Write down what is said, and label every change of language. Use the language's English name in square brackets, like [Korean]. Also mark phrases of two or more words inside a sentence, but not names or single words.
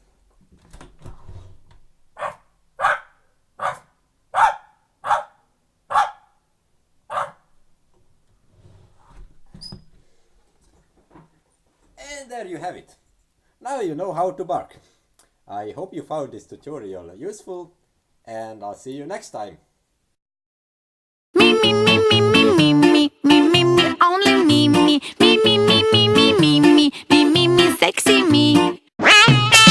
[English] And there you have it. Now you know how to bark. I hope you found this tutorial useful, and I'll see you next time. Me, me, me, me, me, me, me, me, me, me, only me, me, me, me, me, me, me, me, me, me, me, me, sexy me.